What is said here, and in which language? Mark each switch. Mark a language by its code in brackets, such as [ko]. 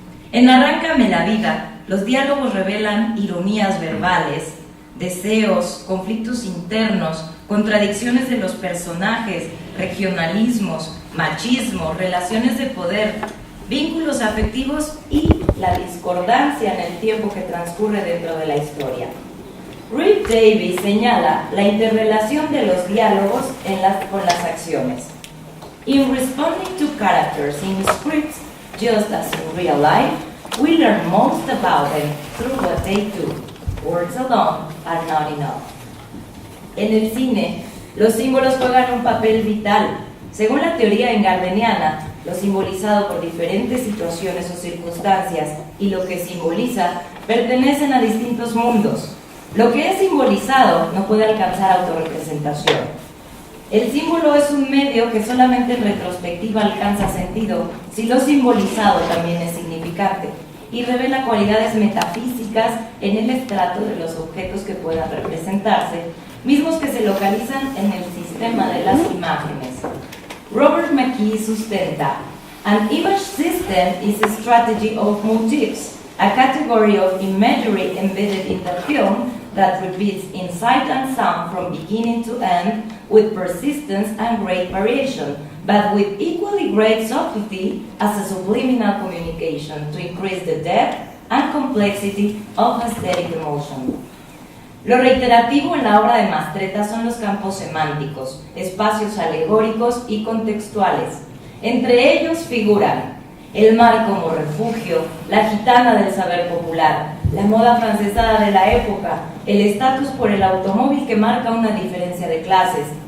[es] En Arráncame la vida, los diálogos revelan ironías verbales, deseos, conflictos internos, contradicciones de los personajes, regionalismos, machismo, relaciones de poder, vínculos afectivos y la discordancia en el tiempo que transcurre dentro de la historia. Rick Davies señala la interrelación de los diálogos con las acciones. [en] In responding to characters in scripts, just as in real life, we learn most about them through what they do. Words alone are not enough. [es] En el cine, los símbolos juegan un papel vital. Según la teoría ingardeniana, lo simbolizado por diferentes situaciones o circunstancias y lo que simboliza pertenecen a distintos mundos. Lo que es simbolizado no puede alcanzar autorrepresentación. El símbolo es un medio que solamente en retrospectiva alcanza sentido si lo simbolizado también es significante y revela cualidades metafísicas en el estrato de los objetos que puedan representarse, mismos que se localizan en el sistema de las imágenes. [en] Robert McKee [es] sustenta: [en] an image system is a strategy of motifs, a category of imagery embedded in the film that repeats in sight and sound from beginning to end with persistence and great variation, but with equally great subtlety as a subliminal communication to increase the depth and complexity of aesthetic emotion. [es] Lo reiterativo en la obra de Mastretta son los campos semánticos, espacios alegóricos y contextuales. Entre ellos figuran el mar como refugio, la gitana del saber popular, la moda francesada de la época, el estatus por el automóvil que marca una diferencia de clases,